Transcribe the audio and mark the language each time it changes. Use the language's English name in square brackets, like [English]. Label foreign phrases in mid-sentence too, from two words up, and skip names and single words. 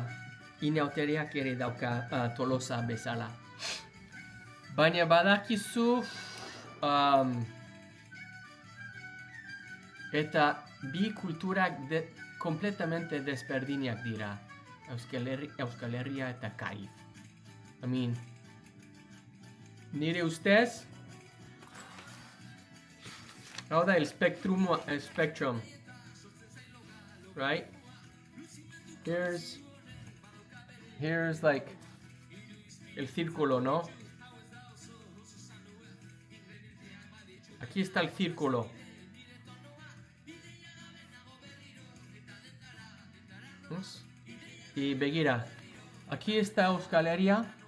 [Basque] Inauteriak ere dauka Tolosa bezala. Baina badakizu eta bi kulturak completamente desberdinak dira. Euskal Herria eta Kaiz. [English] I mean, [Basque] nire ustez, hau da el spectrum. [English] Right? Here's like [Spanish] el círculo, ¿no? Aquí está el círculo. ¿Ves? Y begira. Aquí está Euskal Herria.